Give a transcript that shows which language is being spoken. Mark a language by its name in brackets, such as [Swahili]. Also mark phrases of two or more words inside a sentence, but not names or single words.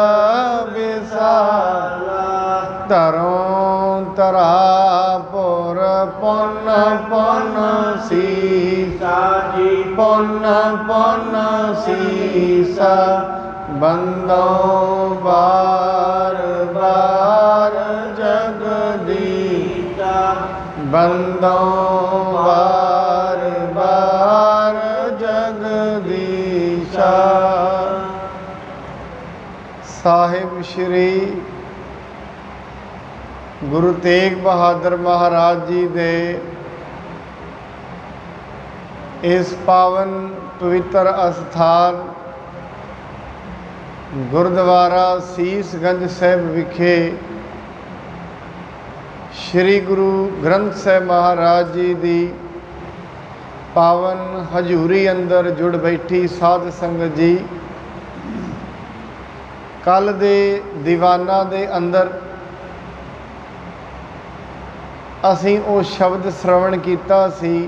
[Punjabi] ਵਿਸ਼ਾਲਾ ਤਰੋਂ ਤਰਾਪੁਰ ਪੁਨ ਪੁਨ ਸੀਸਾ ਜੀ ਪੁਨ ਪੁਨ ਸੀਸਾ ਬੰਦੋਂ ਬਾਰ ਬਾਰ ਜਗਦੀਸ਼ਾ ਬੰਦੋਂ ਬਾਰ ਬਾਰ ਜਗਦੀਸ਼ਾ ਸਾਹਿਬ ਸ੍ਰੀ ਗੁਰੂ ਤੇਗ ਬਹਾਦਰ ਮਹਾਰਾਜ ਜੀ ਦੇ ਇਸ ਪਾਵਨ ਪਵਿੱਤਰ ਅਸਥਾਨ ਗੁਰਦੁਆਰਾ ਸੀਸਗੰਜ ਸਾਹਿਬ ਵਿਖੇ ਸ੍ਰੀ ਗੁਰੂ ਗ੍ਰੰਥ ਸਾਹਿਬ ਮਹਾਰਾਜ ਜੀ ਦੀ ਪਾਵਨ ਹਜ਼ੂਰੀ ਅੰਦਰ ਜੁੜ ਬੈਠੀ ਸਾਧ ਸੰਗਤ ਜੀ ਕਲ ਦੇ ਦੀਵਾਨਾ ਦੇ ਅੰਦਰ ਅਸੀਂ ਵੋ ਸ਼ਬਦ ਸ੍ਰਵਣ ਕੀਆ ਸੀ